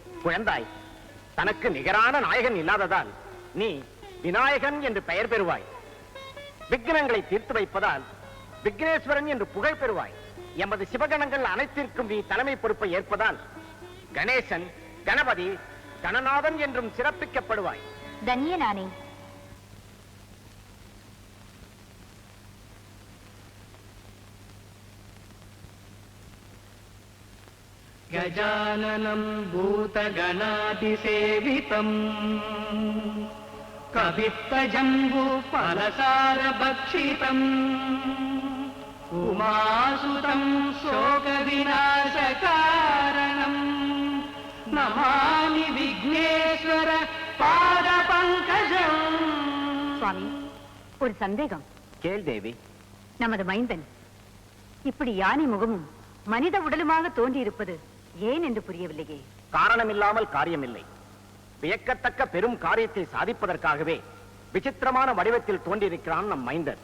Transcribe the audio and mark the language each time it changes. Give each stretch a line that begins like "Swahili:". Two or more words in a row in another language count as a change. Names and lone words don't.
Tamil: குழந்தாய், தனக்கு நிகரான நாயகன் இல்லாததால் நீ விநாயகன் என்று பெயர் பெறுவாய். விக்னங்களை தீர்த்து வைப்பதால் விக்னேஸ்வரன் என்று புகழ் பெறுவாய். எமது சிவகணங்கள் அனைத்திற்கும் நீ தலைமை பொறுப்பை ஏற்பதால் கணேசன், கணபதி, கணநாதன் என்றும் சிறப்பிக்கப்படுவாய். தன்யனானே.
Sanskrit: गजाननं भूतगणाधिसेवितम् कवित्तजम्बूफलसारभक्षितम् उमासुतं शोकविनाशकारणम् नमामि विघ्नेश्वर पादपङ्कजम्.
Tamil: சுவாமி, ஒரு சந்தேகம். கேள் தேவி. நமது மைந்தன் இப்படி யானை முகமும் மனித உடலுமாக தோன்றியிருப்பது ஏன் என்று புரியவில்லையே. காரணமில்லாமல் காரியமில்லை. வியக்கத்தக்க பெரும் காரியத்தை சாதிப்பதற்காகவே விசித்திரமான வடிவத்தில் தோன்றியிருக்கிறான் நம் மைந்தன்.